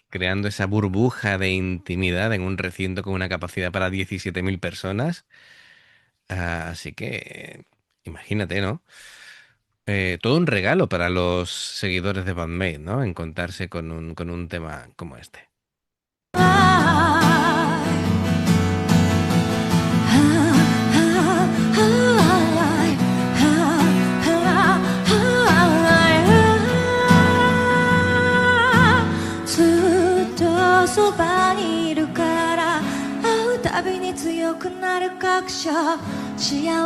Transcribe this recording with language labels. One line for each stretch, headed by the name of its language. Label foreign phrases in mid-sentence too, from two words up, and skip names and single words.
Spanish: creando esa burbuja de intimidad en un recinto con una capacidad para 17.000 personas. Así que, imagínate, ¿no? Todo un regalo para los seguidores de Bandmate, ¿no? Encontrarse con un tema como este.
Japanese: ずっとそばにいるから会うたびに強くなる確証幸